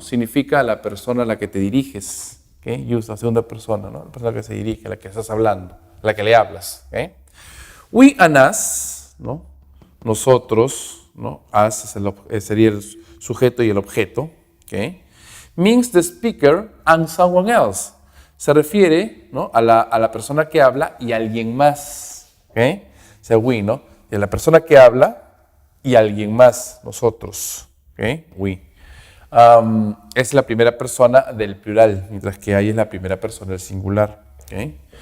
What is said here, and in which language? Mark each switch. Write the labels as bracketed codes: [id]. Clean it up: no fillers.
[es] Significa la persona a la que te diriges, ¿ok? You, la segunda persona, ¿no? La persona que se dirige, a la que estás hablando, a la que le hablas, ¿ok? [en] We and us, [es] ¿no? Nosotros, ¿no? Us sería el sujeto y el objeto, ¿ok? [en] Means the speaker and someone else. [es] Se refiere, ¿no? a la persona que habla y a alguien más, ¿ok? O sea, we, ¿no? Y a la persona que habla y a alguien más, nosotros, ¿ok? We. Es la primera persona del plural, mientras que I es la primera persona del singular, ¿ok?